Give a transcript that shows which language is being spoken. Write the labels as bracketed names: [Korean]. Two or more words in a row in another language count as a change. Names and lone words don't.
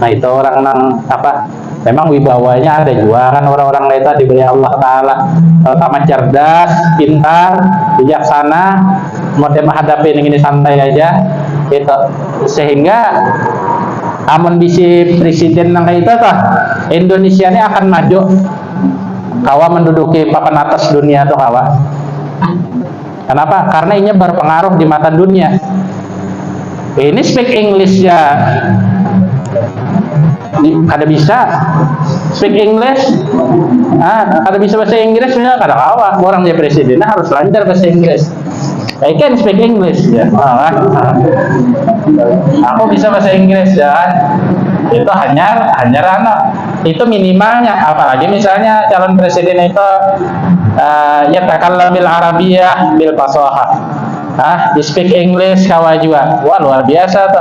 [Banjar] itu orang nang apa memang wibawanya ada juga kan, orang-orang itu diberi Allah Ta'ala terutama cerdas, pintar, bijaksana, mau menghadapi ini santai aja itu, sehingga amun bisi presiden nang itu tuh Indonesia ini akan maju kawa menduduki papan atas dunia tuh kawa. [Indonesian] Kenapa? Karena ini berpengaruh di mata dunia. [Banjar] Ini [English] speak English [Banjar] ya kada bisa [English] speak English, [Banjar] kada bisa bahasa Inggris, kada kawa orang jadi presiden harus lancar bahasa Inggris. [English] I can speak English ya. [Indonesian] Aku bisa bahasa Inggris ya. Itu hanya itu minimalnya. Apalagi misalnya calon presiden itu ya [Arabic] تكلم بالعربية بالفصاحة. [English] Speak English [Banjar] kawajua. Wah, luar biasa tuh.